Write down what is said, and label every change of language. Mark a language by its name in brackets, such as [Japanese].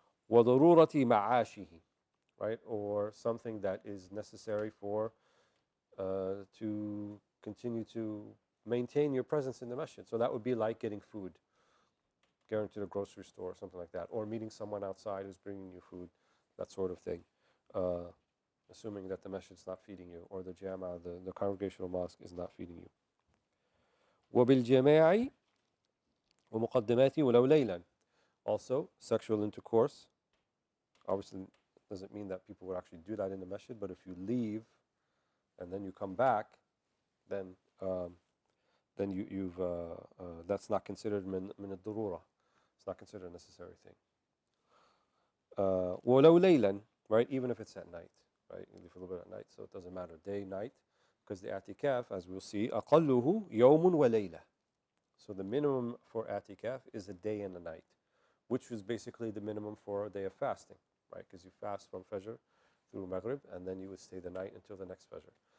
[Arabic] وضرورة معاشه, [English] right, or something that is necessary for to continue to maintain your presence in the masjid. So that would be like getting food, going to the grocery store or something like that, or meeting someone outside who's bringing you food, that sort of thing, assuming that the masjid is not feeding you, or the jama, the congregational mosque, is not feeding you. [Arabic] وبالجماع ومقدماته ولو ليلا. [English] Also, sexual intercourse. Obviously, doesn't mean that people would actually do that in the masjid, but if you leave and then you come back, then then you've that's not considered min al-darura. It's not considered a necessary thing. [Arabic] وَلَوْ لَيْلًا, [English] right? Even if it's at night, right? You leave a little bit at night, so it doesn't matter day, night, because the atikaf, as we'll see, [Arabic] أَقَلُّهُ يَوْمٌ وَلَيْلَةٌ. [English] So the minimum for atikaf is a day and a night, which is basically the minimum for a day of fasting, right? Because you fast from Fajr through Maghrib, and then you would stay the night until the next Fajr.